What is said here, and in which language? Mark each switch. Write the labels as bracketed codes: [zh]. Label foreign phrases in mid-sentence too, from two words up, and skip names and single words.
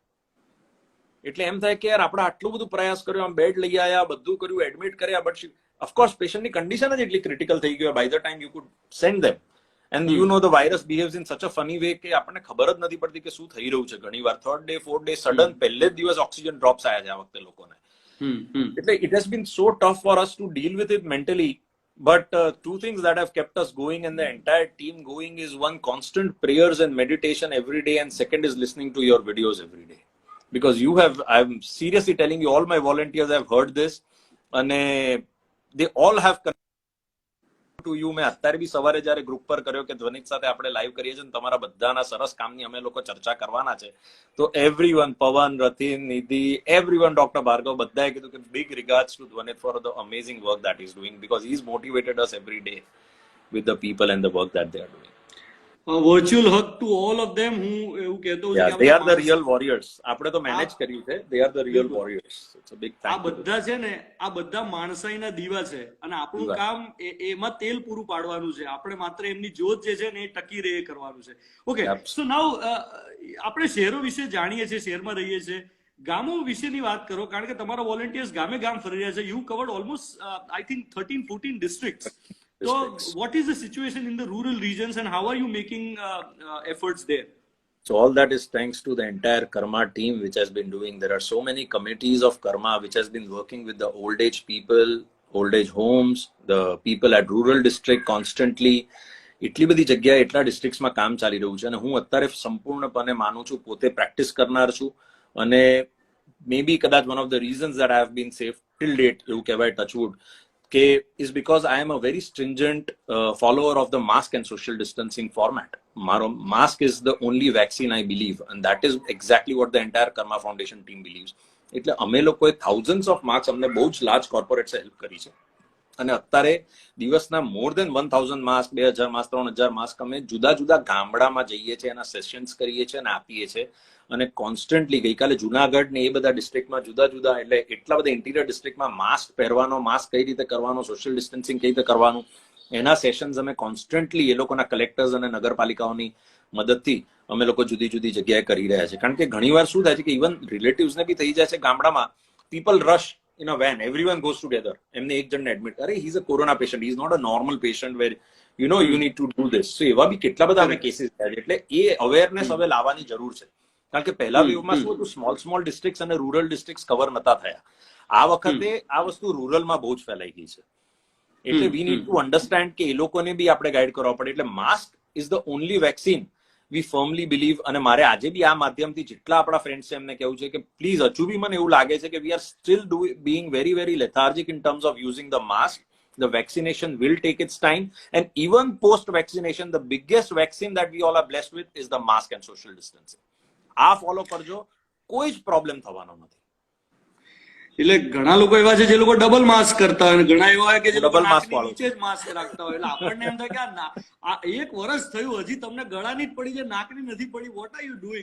[gu] એટલે એમ થાય કે યાર આપણે આટલું બધું પ્રયાસ કર્યો, આમ બેડ લઈ આવ્યા, બધું કર્યું, એડમિટ કર્યા, [en] but of course [gu] પેશન્ટની કન્ડિશન જ એટલી ક્રિટિકલ થઈ ગઈ [en] by the time you could send them. and you know the virus behaves in such a funny way [gu] કે આપણને ખબર જ નથી પડતી કે શું થઈ રહ્યું છે. ઘણી વાર 3rd ડે 4th ડે સડન પહેલે જ દિવસ [en] oxygen drops [gu] આવ્યા છે આ વખતે લોકોને. [en] એટલે it has been so tough for us to deal with it mentally. But two things that have kept us going and the entire team going is one, constant prayers and meditation every day, and second is listening to your videos every day. Because I'm seriously telling you, all my volunteers have heard this and they all have to you. [gu] મેં અત્યારે બી સવારે જ્યારે ગ્રુપ પર કર્યો કે ધ્વનિત સાથે આપણે લાઈવ કરીએ છીએ, તમારા બધાના સરસ કામની અમે લોકો ચર્ચા કરવાના છે. [en] તો એવરીવન, પવન, રતિન, નિધિ, એવરીવન, ડોક્ટર ભાર્ગવ, [gu] બધાએ કીધું કે [en] big regards to Dhwanit for the amazing work that he's doing, because he's motivated us every day with the people and the work that they are doing. virtual hug to all of them. [gu] હું એવું કહેતો [en] Yeah, they are the real warriors. [gu] આપણે તો મેનેજ કર્યું છે. [en] They are the real warriors. It's a big [gu] આ [en] thank you. [gu] બધા છે ને, આ બધા માણસાઈના દીવા છે અને આપણું કામ એમાં તેલ પૂરું પાડવાનું છે. આપણે માત્ર એમની જ્યોત જે છે ને એ ટકી રહે કરવાનું છે. [en] okay, so now [gu] આપણે શહેરો વિશે જાણીએ છીએ, શહેરમાં રહીએ છીએ. ગામો વિશેની વાત કરો, કારણ કે તમારા વોલેન્ટિયર્સ ગામે ગામ ફરી રહ્યા છે. [en] you covered almost I think 13-14 districts. So what is the situation in the rural regions and how are you making efforts there? So all that is thanks to the entire Karma team which has been doing. There are so many committees of Karma which has been working with the old age people, old age homes, the people at rural district constantly. [gu] એટલી બધી જગ્યાએ એટલા ડિસ્ટ્રિક્ટ્સમાં કામ ચાલી રહ્યું છે અને હું અત્યારે સંપૂર્ણપણે માનું છું, પોતે પ્રેક્ટિસ કરનાર છું. [en] અને may be કદાચ one of the reasons that I have been safe till date, [gu] એવું કહેવાય, [en] touchwood, is because I am a very stringent follower of the mask and social distancing format. Mask is the only vaccine I believe, and that is exactly what the entire Karma Foundation team believes. [gu] એટલે અમે લોકોએ [en] thousands of masks, [gu] અમને બહુ જ [en] large corporates [gu] હેલ્પ કરી છે. અને અત્યારે દિવસના [en] more than [gu] 1000 માસ્ક, 2000 માસ્ક, 3000 માસ્ક અમે જુદા જુદા ગામડામાં જઈએ છીએ, એના સેશન્સ કરીએ છીએ અને આપીએ છીએ. અને કોન્સ્ટન્ટલી ગઈકાલે જુનાગઢ ને એ બધા ડિસ્ટ્રિક્ટમાં જુદા જુદા, એટલે એટલા બધા [en] interior district [gu] માસ્ક પહેરવાનો, માસ્ક કઈ રીતે કરવાનો, [en] social distancing [gu] કઈ રીતે કરવાનું, એના સેશન્સ અમે કોન્સ્ટન્ટલી એ લોકોના કલેક્ટર્સ અને નગરપાલિકાઓની મદદથી અમે લોકો જુદી જુદી જગ્યાએ કરી રહ્યા છે. કારણ કે ઘણીવાર શું થાય છે કે [en] even relatives [gu] બી થઈ જાય છે ગામડામાં, [en] people rush in a van, everyone goes together, [gu] એમને એક જણને એડમિટ, અરે [en] he is a corona patient, he is not a normal patient where you need to do this. [gu] So એવા બી કેટલા બધા અમે કેસીસ થયા છે. એટલે એ અવેરનેસ હવે લાવવાની જરૂર છે. કારણ કે પહેલા વેવમાં શું હતું, [en] small districts [gu] અને [en] rural districts [gu] કવર નતા થયા. આ વખતે આ વસ્તુ રૂરલમાં બહુ જ ફેલાઈ ગઈ છે. એટલે [en] we need to understand [gu] કે એ લોકોને બી આપણે ગાઈડ કરવા પડે. [en] એટલે mask is the only vaccine we firmly believe. [gu] અને મારે આજે બી આ માધ્યમથી જેટલા આપણા ફ્રેન્ડ્સ છે એમને કહેવું છે કે પ્લીઝ, હજુ બી મને એવું લાગે છે કે [en] we are still being very very lethargic in terms of using the mask. The vaccination will take its time, and even post vaccination the biggest vaccine that we all are blessed with is the mask and social distancing. [gu] આ ફોલો કરજો, કોઈ જ પ્રોબ્લેમ થવાનો નથી. એટલે ઘણા લોકો એવા છે જે લોકો [en] double mask [gu] કરતા હોય, ઘણા એવા હોય કે જે [en] double mask [gu] નીચે જ માસ્ક રાખતા હોય. એટલે આપણને એમ થાય કે આ 1 વર્ષ થયું, હજી તમને ગળાની જ પડી છે, નાકની નથી પડી, [en] what are you doing?